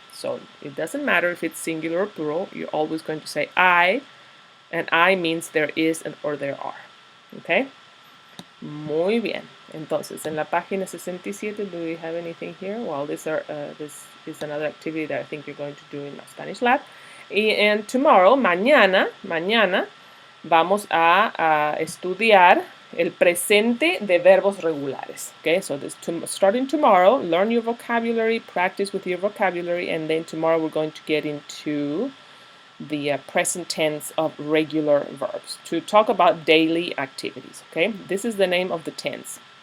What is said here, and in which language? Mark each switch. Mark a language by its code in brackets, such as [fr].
[en] So it doesn't matter if it's singular or plural. You're always going to say I, and I means there is or there are. Okay? [es] Muy bien. Entonces, en la página 67, [en] do we have anything here? Well, this is another activity that I think you're going to do in my Spanish Lab. And tomorrow, [es] mañana, vamos a estudiar el presente de verbos regulares. [en] Okay, so starting tomorrow, learn your vocabulary, practice with your vocabulary, and then tomorrow we're going to get into the present tense of regular verbs to talk about daily activities. Okay, this is the name of the tense.